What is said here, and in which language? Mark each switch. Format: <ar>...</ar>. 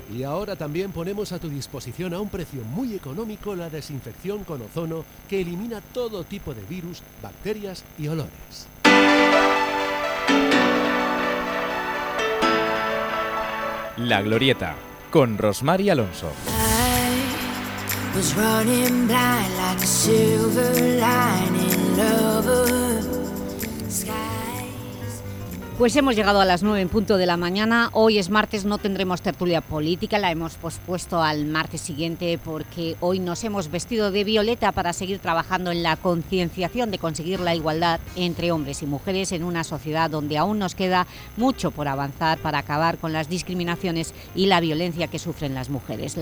<es>Y ahora también ponemos a tu disposición a un precio muy económico la desinfección con ozono que elimina todo tipo de virus, bacterias y olores. La Glorieta, con Rosmar y Alonso.</es> <en>I was running blind like a silver lining lover.</en> <es>Pues hemos llegado a las 9 en punto de la mañana. Hoy es martes, no tendremos tertulia política, la hemos pospuesto al martes siguiente porque hoy nos hemos vestido de violeta para seguir trabajando en la concienciación de conseguir la igualdad entre hombres y mujeres en una sociedad donde aún nos queda mucho por avanzar para acabar con las discriminaciones y la violencia que sufren las mujeres.</es>